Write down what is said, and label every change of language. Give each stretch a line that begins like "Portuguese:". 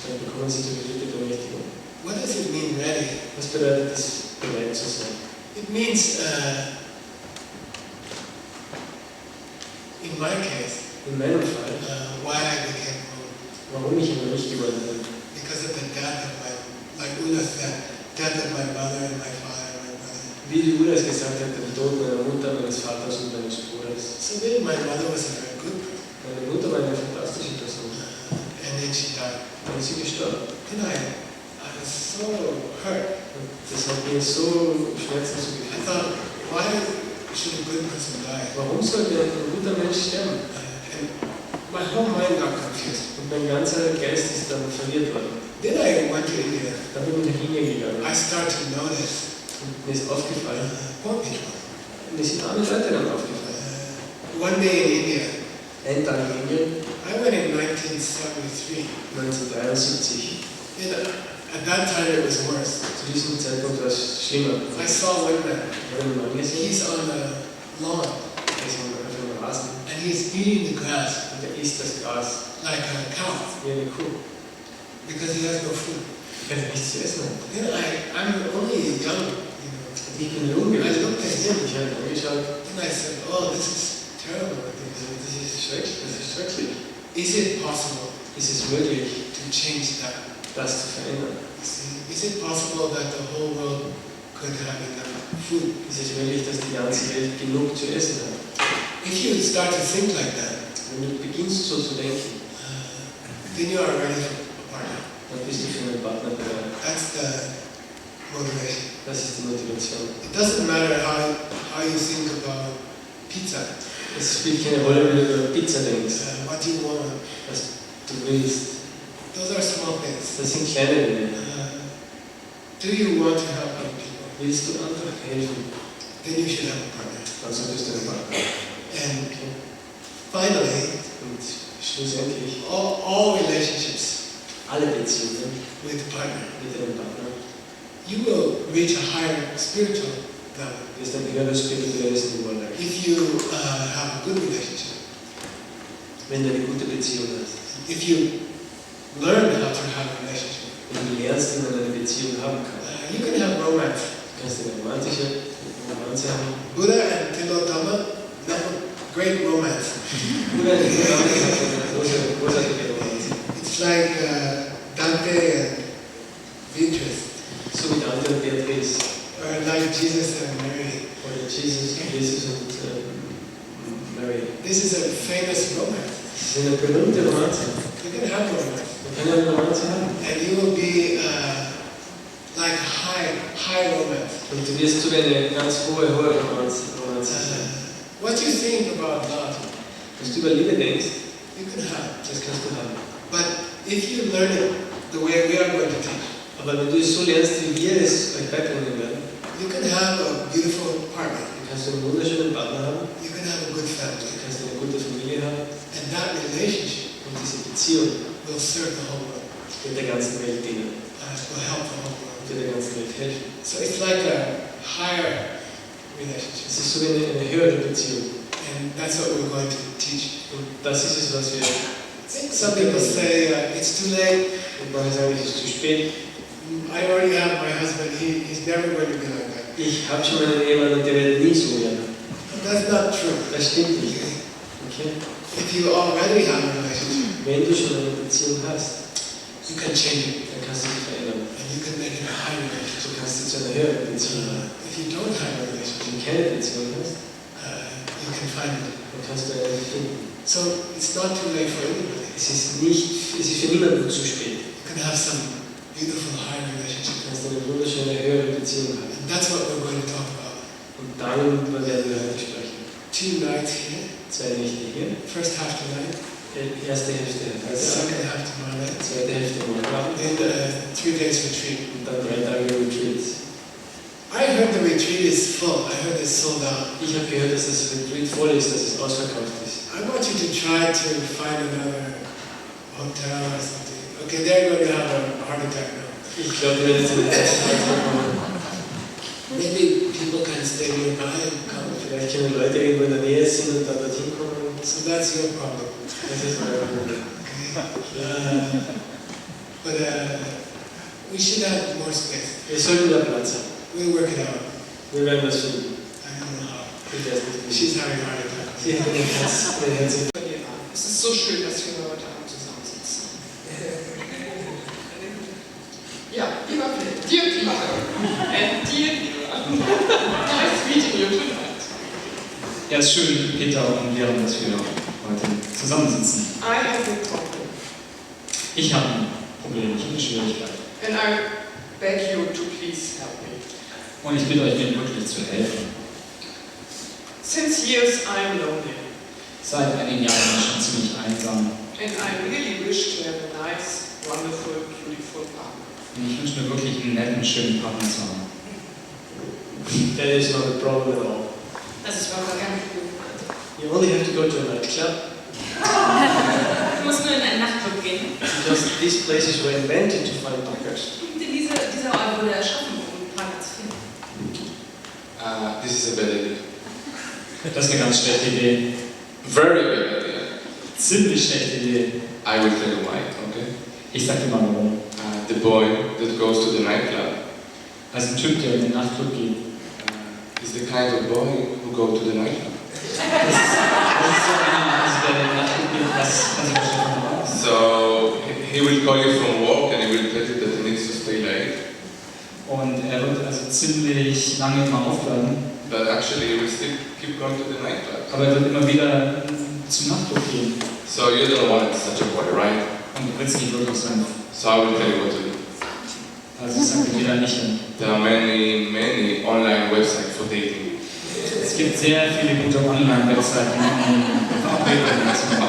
German: dann bekommen sie die dritte Bemächtigung.
English: What does it mean, ready?
German: Was bedeutet es, bereit zu sein?
English: It means, in my case,
German: In meinem Fall,
English: why I became monk,
German: warum ich ein Mönch geworden bin,
English: because of the death of like Una said, death of my mother and my father and my brother.
German: wie die Ulla es gesagt hat, der Tod meiner Mutter, meines Vaters und meines Bruders.
English: So then my mother was a very good person,
German: Meine Mutter war eine fantastische Person.
English: and then she died.
German: Dann ist sie gestorben.
English: Then I was so hurt.
German: Und das hat mir so Schmerzen
English: I
German: zugefügt.
English: thought, why should a good person die?
German: Warum sollte ein guter Mensch sterben?
English: And my whole mind got confused.
German: Und mein ganzer Geist ist dann verwirrt worden.
English: Then I went to India.
German: Dann bin ich nach Indien gegangen.
English: I started to notice
German: Und mir ist aufgefallen,
English: poor people.
German: mir sind arme Leute dann aufgefallen.
English: One day in India,
German: Ein Tag in Indien,
English: I went in 1973.
German: 1973.
English: And at that time it was worse.
German: Zu diesem Zeitpunkt war es schlimmer.
English: I saw one man.
German: Ich habe einen Mann gesehen,
English: He's on the lawn
German: der ist auf dem Rasen
English: and he's eating the grass
German: und der isst das Gras
English: like a cow
German: wie eine Kuh,
English: because he has no food.
German: weil er nichts zu essen hat.
English: Then I'm only young,
German: Und ich bin jung gewesen. Ich habe ihn angeschaut.
English: Then I said, oh, this is terrible.
German: Das ist schrecklich. Das ist schrecklich.
English: Is it possible
German: Ist es möglich,
English: to change that?
German: das zu verändern?
English: Is it possible that the whole world could have enough food?
German: Ist es möglich, dass die ganze Welt genug zu essen hat?
English: If you start to think like that,
German: Wenn du beginnst so zu denken,
English: then you are ready for a partner.
German: dann bist du für einen Partner bereit.
English: That's the motivation.
German: Das ist die Motivation.
English: It doesn't matter how you think about pizza,
German: Es spielt keine Rolle, wenn du über Pizza denkst,
English: what you want.
German: was du willst.
English: Those are small things.
German: Das sind kleine Dinge.
English: Do you want to help other people?
German: willst du einfach helfen,
English: then you should have a partner.
German: dann solltest du einen Partner haben.
English: And finally,
German: Und schlussendlich,
English: all relationships
German: alle Beziehungen
English: with a partner,
German: mit einem Partner,
English: you will reach a higher spiritual level
German: wirst ein höheres spirituelles Niveau erreichen.
English: if you have a good relationship.
German: Wenn du eine gute Beziehung hast.
English: If you learn how to have a relationship.
German: Wenn du lernst, wie man eine Beziehung haben kann.
English: You can have romance.
German: Du kannst eine romantische Romanze haben.
English: Buddha and Tilotama have a great romance.
German: Buddha und Tilotama haben eine großartige Romanze.
English: It's like Dante and Beatrice.
German: So wie Dante und Beatrice.
English: Or like Jesus and Mary.
German: Oder Jesus und Mary.
English: This is a famous romance.
German: Das ist eine berühmte Romanze.
English: You can have romance.
German: Man kann eine Romanze haben.
English: And you will be like high romance.
German: Und du wirst zu eine ganz hohe Romanze sein.
English: What you think about love,
German: Was du über Liebe denkst,
English: you can have.
German: das kannst du haben.
English: But if you learn it the way we are going to teach,
German: Aber wenn du es so lernst, wie wir es euch beibringen werden,
English: you can have a beautiful partner.
German: dann kannst du einen wunderschönen Partner haben,
English: You can have a good
German: du
English: family.
German: kannst eine gute Familie haben
English: And that relationship
German: und diese Beziehung
English: will serve the whole world.
German: wird der ganzen Welt dienen,
English: Will help the whole world.
German: wird der ganzen Welt helfen.
English: So it's like a higher relationship.
German: Es ist so wie eine höhere Beziehung.
English: And that's what we're going to teach.
German: Und das ist es, was wir.
English: Some people say it's too late.
German: Und manche sagen, es ist zu spät.
English: I already have my husband. He's never going to be like that.
German: Ich habe schon einen Ehemann und der wird nie so werden.
English: That's not true.
German: Das stimmt nicht. Okay?
English: If you already have a relationship,
German: Wenn du schon eine Beziehung hast,
English: you can change it.
German: dann kannst du sie verändern.
English: And you can make it a high relationship.
German: Du kannst sie zu einer höheren Beziehung machen.
English: If you don't have a
German: Wenn
English: relationship,
German: du keine Beziehung hast,
English: you can find it.
German: dann kannst du eine finden.
English: So it's not too late for anybody.
German: Es ist für niemanden zu spät.
English: You can have some beautiful high
German: Du
English: relationship.
German: kannst eine wunderschöne höhere Beziehung haben.
English: And that's what we're going to talk about.
German: Und darüber werden wir heute sprechen.
English: 2 nights here.
German: 2 Nächte hier.
English: First half tonight.
German: Die erste Hälfte heute
English: Second
German: Abend,
English: half tomorrow night.
German: zweite Hälfte morgen Abend
English: And 3 days retreat.
German: und dann 3 Tage Retreat.
English: I heard the retreat is full. I heard it's sold out.
German: Ich habe gehört, dass das Retreat voll ist, dass es ausverkauft ist.
English: I want you to try to find another hotel or something. Okay, they're going to have a heart attack now.
German: Ich glaube, wir werden jetzt in den ersten Tag kommen.
English: Maybe people can stay nearby and come.
German: Vielleicht können Leute irgendwo in der Nähe sind und dann dorthin kommen.
English: So that's your problem.
German: Das ist mein Problem. Okay.
English: But we should have more space.
German: Wir sollten da Platz haben.
English: We'll work it out.
German: Wir werden das finden.
English: I don't know how.
German: Ich weiß nicht, wie.
English: She's having a heart attack.
German: Sie hat einen Herzinfarkt. Es ist so schön, dass wir heute Abend zusammensitzen. Ja, lieber
English: Philipp, dear Peter, and dear nice meeting you tonight.
German: Ja, es ist schön, Peter und Lehrern, dass wir heute zusammensitzen.
English: I have a problem,
German: Ich habe ein Problem, ich habe eine Schwierigkeit.
English: and I beg you to please help me.
German: Und ich bitte euch, mir wirklich zu helfen.
English: Since years I'm lonely,
German: Seit einigen Jahren bin ich schon ziemlich einsam.
English: and I really wish to have a nice, wonderful, beautiful partner.
German: Und ich wünsche mir wirklich einen netten, schönen Partner zu haben.
English: That is not a problem at all.
German: Das ist überhaupt gar nicht gut.
English: You only have to go to a nightclub
German: Du musst nur in einen Nachtclub gehen.
English: because these places were invented to find partners.
German: Denn dieser Ort wurde erschaffen, um Partner zu finden.
English: This is a bad idea.
German: Das ist eine ganz schlechte Idee.
English: Very bad idea.
German: Ziemlich schlechte Idee.
English: I will tell you why, okay?
German: Ich sag dir mal warum.
English: The boy that goes to the nightclub
German: Also ein Typ, der in den Nachtclub geht,
English: is the kind of boy who go to the nightclub.
German: das ist so einer, also der in den Nachtclub geht, das kann sich wahrscheinlich nicht raus.
English: So he will call you from work and he will tell you that he needs to stay late.
German: Und er wird also ziemlich lange immer aufbleiben,
English: But actually he will still keep going to the nightclub.
German: aber er wird immer wieder zum Nachtclub gehen.
English: So you don't want such a boy, right?
German: Und du willst nicht wirklich sein.
English: So I will tell you what to do.
German: Also sagt dir da nicht hin.
English: There are many online websites for dating.
German: Es gibt sehr viele gute Online-Webseiten, um Verabredungen zu machen.